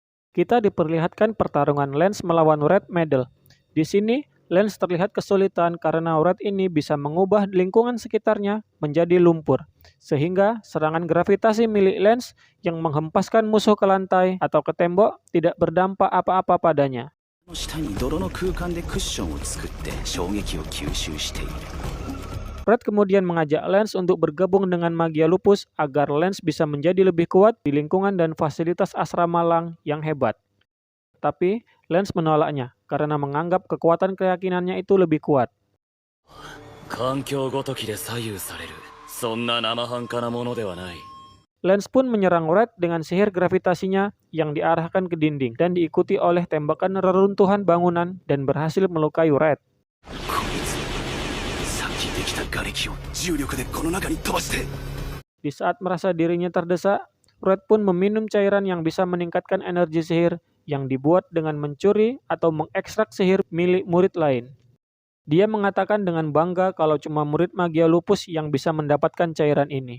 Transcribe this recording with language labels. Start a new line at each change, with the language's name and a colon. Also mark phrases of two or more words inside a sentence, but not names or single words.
Indonesian: Kita diperlihatkan pertarungan Lance melawan Red Medal. Di sini, Lance terlihat kesulitan karena Red ini bisa mengubah lingkungan sekitarnya menjadi lumpur, sehingga serangan gravitasi milik Lance yang menghempaskan musuh ke lantai atau ke tembok tidak berdampak apa-apa padanya.
Japanese: の下に泥の空間でクッションを作って衝撃を吸収している。
Indonesian: Red kemudian mengajak Lance untuk bergabung dengan Magia Lupus agar Lance bisa menjadi lebih kuat di lingkungan dan fasilitas asrama Lang yang hebat. Tapi Lance menolaknya karena menganggap kekuatan keyakinannya itu lebih kuat.
Japanese: 環境ごときで左右される。そんな生半可なものではない。
Indonesian: Lance pun menyerang Red dengan sihir gravitasinya yang diarahkan ke dinding dan diikuti oleh tembakan reruntuhan bangunan dan berhasil melukai Red.
Japanese: さっきできた瓦礫を重力でこの中に飛ばして。
Indonesian: Di saat merasa dirinya terdesak, Red pun meminum cairan yang bisa meningkatkan energi sihir yang dibuat dengan mencuri atau mengekstrak sihir milik murid lain. Dia mengatakan dengan bangga kalau cuma murid Magia Lupus yang bisa mendapatkan cairan ini.